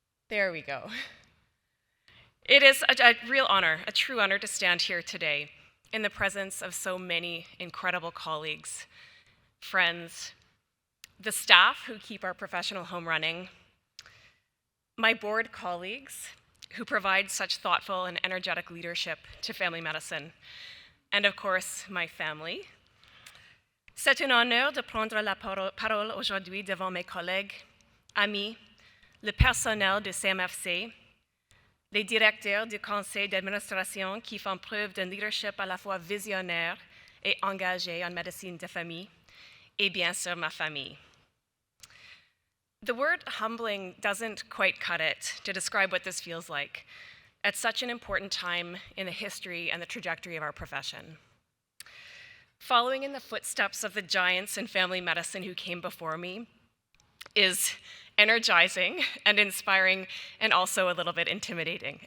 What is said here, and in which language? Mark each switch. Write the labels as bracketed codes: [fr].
[en] There we go. It is a real honor, a true honor to stand here today in the presence of so many incredible colleagues, friends, the staff who keep our professional home running, my board colleagues who provide such thoughtful and energetic leadership to family medicine, and of course, my family. [fr] C'est un honneur de prendre la parole aujourd'hui devant mes collègues, amis, le personnel de CMFC, les directeurs du conseil d'administration qui font preuve d'un leadership à la fois visionnaire et engagé en médecine de famille, et bien sûr ma famille. [en] The word humbling doesn't quite cut it to describe what this feels like at such an important time in the history and the trajectory of our profession. Following in the footsteps of the giants in family medicine who came before me is energizing and inspiring and also a little bit intimidating.